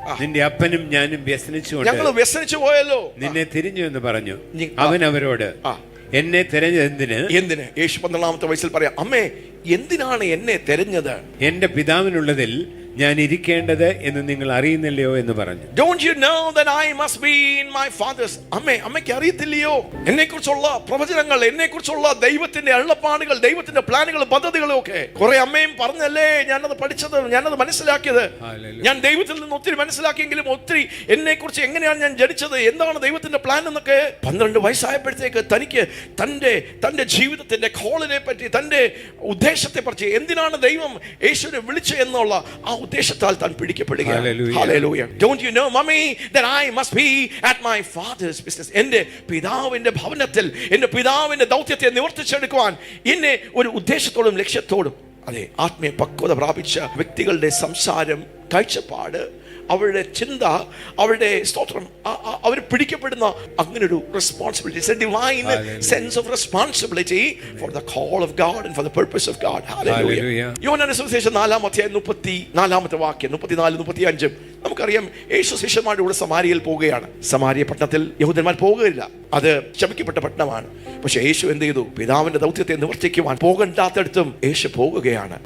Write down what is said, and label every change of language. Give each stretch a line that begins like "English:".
Malayalam: നിന്റെ അപ്പനും ഞാനും ഞങ്ങൾ വ്യസനിച്ചു പോയല്ലോ, നിന്നെ തിരിഞ്ഞു എന്ന് പറഞ്ഞു. അവൻ അവരോട്, എന്നെ തിരഞ്ഞത് എന്തിന്? യേശു 12ാമത്തെ വയസ്സിൽ പറയാം, അമ്മേ, എന്തിനാണ് എന്നെ തിരഞ്ഞത്? എന്റെ പിതാവിനുള്ളതിൽ ഞാൻ ഇരിക്കേണ്ടത് എന്ന് നിങ്ങൾ അറിയുന്നില്ലയോ എന്ന് പറഞ്ഞു.
English: Don't you know that I must be in my father's?
Malayalam: അമ്മയ്ക്ക് അറിയത്തില്ലയോ എന്നെക്കുറിച്ചുള്ള പ്രവചനങ്ങൾ, എന്നെക്കുറിച്ചുള്ള ദൈവത്തിന്റെ അരുളപ്പാടുകൾ, ദൈവത്തിന്റെ പ്ലാനുകളും പദ്ധതികളും ഒക്കെ? കുറെ അമ്മയും പറഞ്ഞല്ലേ ഞാനത് പഠിച്ചത്, ഞാനത് മനസ്സിലാക്കിയത്. ഞാൻ ദൈവത്തിൽ നിന്ന് ഒത്തിരി മനസ്സിലാക്കിയെങ്കിലും ഒത്തിരി എന്നെക്കുറിച്ച് എങ്ങനെയാണ് ഞാൻ ജനിച്ചത്, എന്താണ് ദൈവത്തിന്റെ പ്ലാൻ എന്നൊക്കെ 12 വയസ്സായപ്പോഴത്തേക്ക് തനിക്ക് തന്റെ ജീവിതത്തിന്റെ കോളിനെ പറ്റി, തന്റെ ഉദ്ദേശത്തെ പറ്റി, എന്തിനാണ് ദൈവം യേശുവിനെ വിളിച്ചു എന്നുള്ള ആ ഉദ്ദേശത്താൽ താൻ പിടിക്കപ്പെടുകയാണ്.
English: Hallelujah. Don't you know, mommy, that I must be at my father's business?
Malayalam: എന്റെ പിതാവിന്റെ ഭവനത്തിൽ എന്റെ പിതാവിന്റെ ദൗത്യത്തെ നിവർത്തിച്ചെടുക്കുവാൻ എന്നെ ഒരു ഉദ്ദേശത്തോടും ലക്ഷ്യത്തോടും. അതെ, ആത്മീയ പക്വത പ്രാപിച്ച വ്യക്തികളുടെ സംസാരം, കാഴ്ചപ്പാട്, അവരുടെ ചിന്ത, അവരുടെ സ്തോത്രം, അവർ പിടിക്കപ്പെടുന്ന അങ്ങനൊരു responsibility.
English: It's a divine sense of responsibility for the call of God and for the purpose of God. Hallelujah.
Malayalam: യോഹന്നാന്റെ സുവിശേഷം 4-ാം അധ്യായം 34-ാമത്തെ വാക്യം, 34-35 നമുക്കറിയാം. യേശു ശിഷ്യന്മാരുടെ കൂടെ സമാരിയയിൽ പോവുകയാണ്. സമാരിയ പട്ടണത്തിൽ യഹൂദന്മാർ പോകുകയില്ല, അത് ശപിക്കപ്പെട്ട പട്ടണമാണ്. പക്ഷെ യേശു എന്ത് ചെയ്തു? പിതാവിന്റെ ദൗത്യത്തെ നിവർത്തിക്കുവാൻ പോകണ്ടാത്തടത്തും യേശു പോകുകയാണ്.